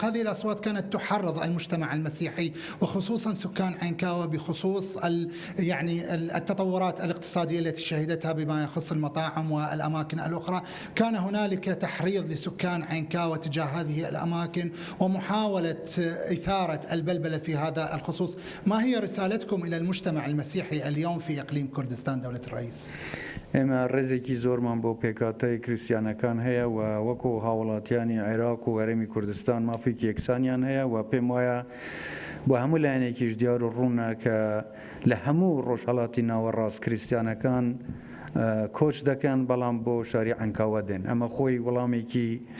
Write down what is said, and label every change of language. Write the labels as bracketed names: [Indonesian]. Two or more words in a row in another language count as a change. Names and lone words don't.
[Arabic] هذه الأصوات كانت تحرض المجتمع المسيحي وخصوصا سكان عنكاوة بخصوص يعني التطورات الاقتصادية التي شهدتها بما يخص المطاعم والأماكن الأخرى. كان هنالك تحريض لسكان عنكاوة تجاه هذه الأماكن ومحاولة إثارة البلبلة في هذا الخصوص. ما هي رسالتكم إلى المجتمع المسيحي اليوم في إقليم كردستان دولة الرئيس؟ [Central Kurdish] ئێمە ڕێزێکی زۆرمان بۆ پێکاتەی کریسیانەکان هەیە و وەکو هاوڵاتیانی عێراق و هەرێمی کوردستان مافێکی یەکسانیان هەیە و پێم وایە بۆ هەموو لایەنێکیش دیار و ڕوونە کە لە هەموو ڕۆژهەڵاتی ناوەڕاست کریسیانەکان کۆچ دەکەن بەڵام بۆ شاری عنکاوە دێن ئەمە خۆی وەڵامێکی